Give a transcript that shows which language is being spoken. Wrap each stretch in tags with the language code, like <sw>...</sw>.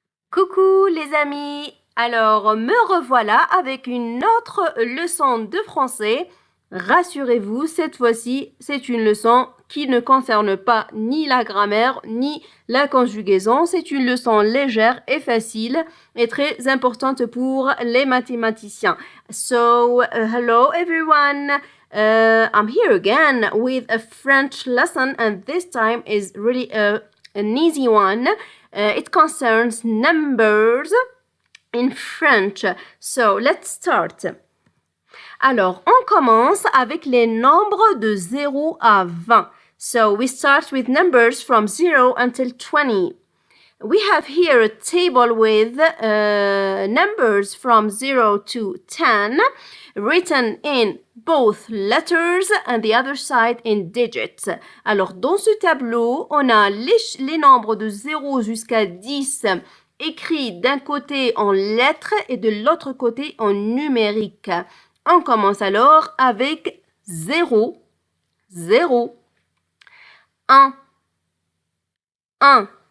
<fr>Coucou les amis, alors me revoilà avec une autre leçon de français. Rassurez-vous, cette fois-ci, c'est une leçon qui ne concerne pas ni la grammaire ni la conjugaison. C'est une leçon légère et facile et très importante pour les mathématiciens.</fr> <en>So, hello everyone. I'm here again with a French lesson and this time is really an easy one. It concerns numbers in French. So, let's start.</en> <fr>Alors, on commence avec les nombres de 0 à 20.</fr> <en>So, we start with numbers from 0 until 20. We have here a table with numbers from 0 to 10 written in both letters and the other side in digits.</en> <fr>Alors, dans ce tableau, on a les nombres de 0 jusqu'à 10 écrits d'un côté en lettres et de l'autre côté en numérique. On commence alors avec 0, 0, 1, 1.</fr>